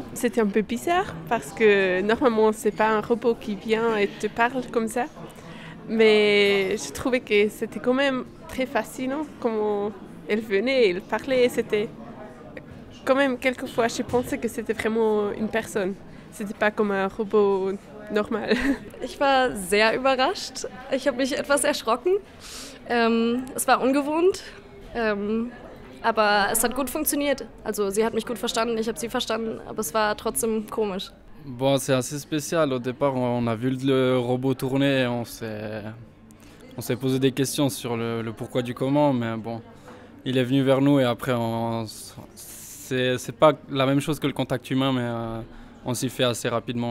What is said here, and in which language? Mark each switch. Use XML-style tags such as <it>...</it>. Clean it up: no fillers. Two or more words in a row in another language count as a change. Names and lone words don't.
<fr>C'était un peu bizarre parce que normalement c'est pas un robot qui vient et te parle comme ça. Mais je trouvais que c'était quand même très fascinant comment elle venait, elle parlait, c'était quand même quelquefois je pensais que c'était vraiment une personne. C'était pas comme un robot normal.</fr> <de>Ich war sehr überrascht. Ich habe mich etwas erschrocken. Es war ungewohnt, aber es hat gut funktioniert. Also sie hat mich gut verstanden, ich habe sie verstanden, aber es war trotzdem komisch.</de> <fr>Bon, c'est assez spécial. Au départ, on a vu le robot tourner et on s'est posé des questions sur le pourquoi du comment, mais bon, il est venu vers nous et après, c'est pas la même chose que le contact humain, mais on s'y fait assez rapidement.</fr>